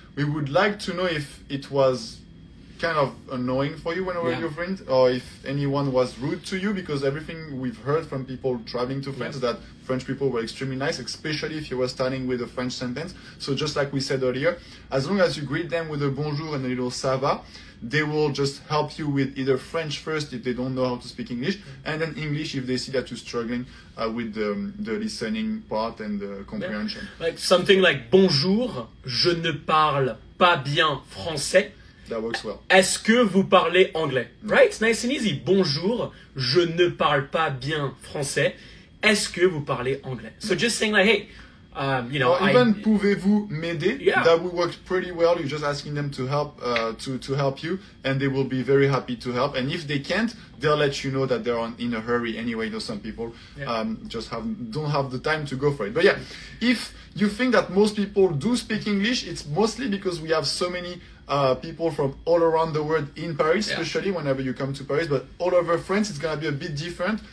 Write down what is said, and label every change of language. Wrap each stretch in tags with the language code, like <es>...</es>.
<en>We would like to know if it was kind of annoying for you whenever you're friend, or if anyone was rude to you, because everything we've heard from people traveling to France that French people were extremely nice, especially if you were starting with a French sentence. So just like we said earlier, as long as you greet them with a bonjour and a little</en> <fr>ça va,</fr> <en>they will just help you with either French first if they don't know how to speak English, and then English if they see that you're struggling with the listening part and the comprehension. Like something like</en> <fr>bonjour, je ne parle pas bien français.</fr> <en>That works well.</en> <fr>Est-ce que vous parlez anglais?</fr> <en>Right? It's nice and easy.</en> <fr>Bonjour, je ne parle pas bien français. Est-ce que vous parlez anglais?</fr> <en>So just saying like, hey, or even</en> <fr>pouvez-vous m'aider?</fr> <en>Yeah. That would work pretty well. You're just asking them to help to help you, and they will be very happy to help. And if they can't, they'll let you know that they're in a hurry anyway. Some people just don't have the time to go for it. But yeah, if you think that most people do speak English, it's mostly because we have so many people from all around the world in Paris, especially whenever you come to Paris, but all over France it's gonna be a bit different.</en>